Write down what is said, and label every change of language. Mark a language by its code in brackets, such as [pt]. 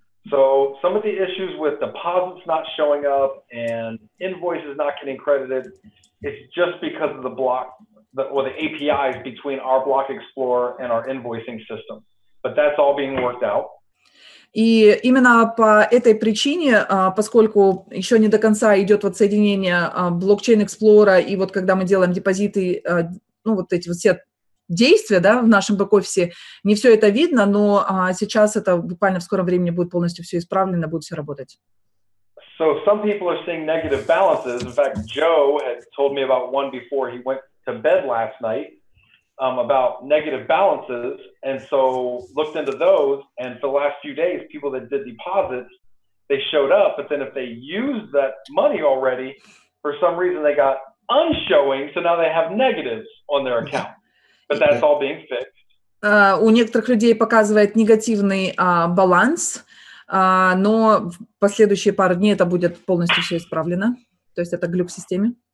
[en] So some of the issues with deposits not showing up and invoices not getting credited, it's just because of the APIs between our Block Explorer and our invoicing system. But that's all being worked out. [ru] И именно по этой причине, поскольку еще не до конца идет вот соединение блокчейн-эксплора, и вот когда мы делаем депозиты, вот эти вот все действия, да, в нашем бэк-офисе, не все это видно, но сейчас это буквально в скором времени будет полностью все исправлено, будет все работать. [en] So some people are seeing negative balances. In fact, Joe had told me about one before he went to bed last night about negative balances, and so looked into those, and for the last few days, people that did deposits, they showed up, but then if they used that money already, for some reason they got unshowing, so now they have negatives on their account. But that's all being fixed. [ru] У некоторых людей показывает негативный баланс, но в последующие пару дней это будет полностью все исправлено. То есть это глюк в системе.